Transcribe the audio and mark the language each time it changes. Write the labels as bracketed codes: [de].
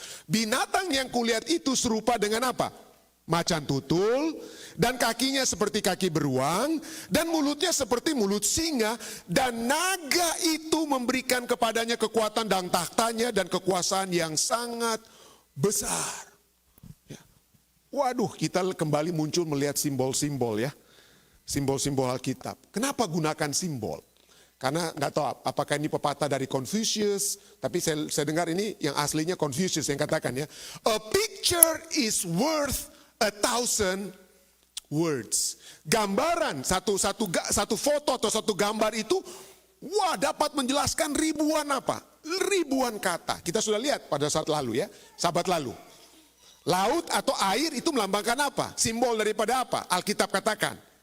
[id] Binatang yang kulihat itu serupa dengan apa? Macan tutul, dan kakinya seperti kaki beruang, dan mulutnya seperti mulut singa, dan naga itu memberikan kepadanya kekuatan dan tahtanya dan kekuasaan yang sangat besar. Ya. Waduh, kita kembali muncul melihat simbol-simbol ya. Simbol-simbol Alkitab. Kenapa gunakan simbol? Karena nggak tahu apakah ini pepatah dari Confucius, tapi saya dengar ini yang aslinya Confucius yang katakan ya. [en] A picture is worth 1,000 words. [id] Gambaran satu foto atau satu gambar itu, wah dapat menjelaskan ribuan apa? Ribuan kata. Kita sudah lihat pada saat lalu ya, sahabat lalu. Laut atau air itu melambangkan apa? Simbol daripada apa? Alkitab katakan.